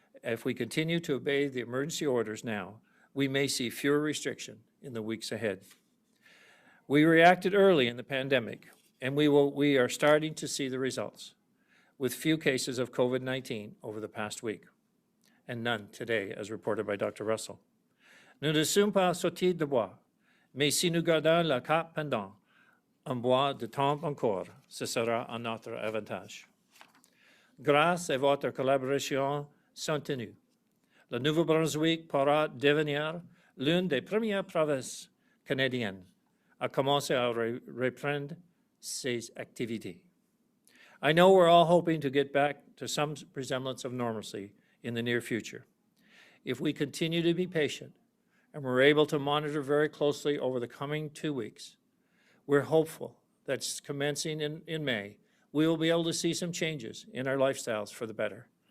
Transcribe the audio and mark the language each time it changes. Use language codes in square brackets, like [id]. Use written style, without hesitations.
[en] If we continue to obey the emergency orders now, we may see fewer restrictions in the weeks ahead. We reacted early in the pandemic, and we are starting to see the results, with few cases of COVID-19 over the past week, and none today, as reported by Dr. Russell. [fr] Nous ne sommes pas sortis de bois, mais si nous gardons le cap pendant un bois de temps encore, ce sera à notre avantage. Grâce à votre collaboration soutenue, le Nouveau-Brunswick pourra devenir l'une des premières provinces canadiennes à commencer à reprendre ses activités. [en] I know we're all hoping to get back to some resemblance of normalcy in the near future. If we continue to be patient and we're able to monitor very closely over the coming 2 weeks, we're hopeful that commencing in May, we will be able to see some changes in our lifestyles for the better.